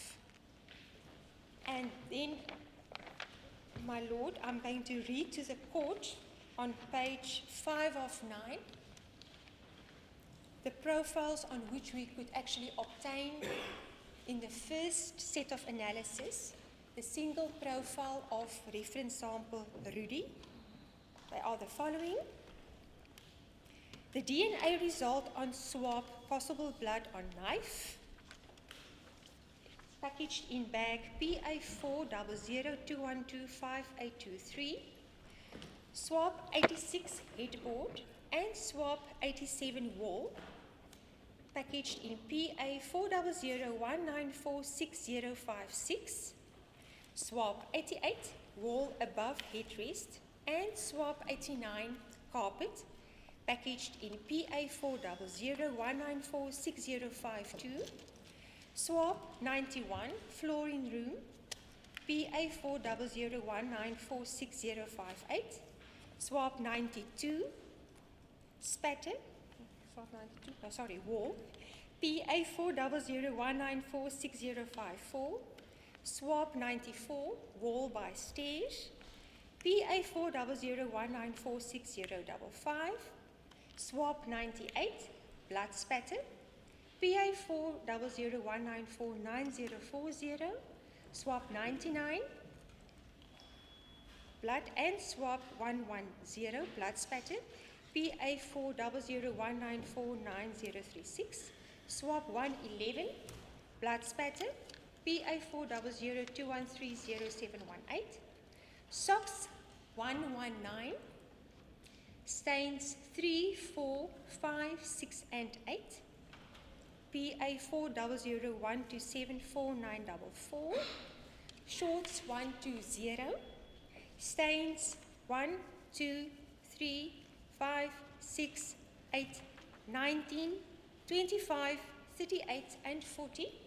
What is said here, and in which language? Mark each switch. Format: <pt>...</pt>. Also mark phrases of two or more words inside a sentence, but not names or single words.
<en>And then, my Lord, I'm going to read to the court on page 5 of 9 the profiles on which we could actually obtain in the first set of analysis the single profile of reference sample Rudy. They are the following. The DNA result on swab, possible blood on knife, packaged in bag PA400212583, swab 86 headboard and swab 87 wall, packaged in PA400194656, swab 88 wall above headrest and swab 89 carpet, packaged in PA40019466052, swab 91 flooring room, PA40019466058, swab 92 spatter, wall, PA40019466054, swab 94 wall by stairs, PA40019466055, swab 98 blood spatter, PA40019494040, swab 99 blood and swab 110 blood spatter, PA40019494036, swab 111 blood spatter, PA40021300718, SOX 119, stains 3, 4, 5, 6, and 8, PA400127494, shorts 120, stains 1, 2, 3, 5, 6, 8, 19, 25, 38, and 40,</en>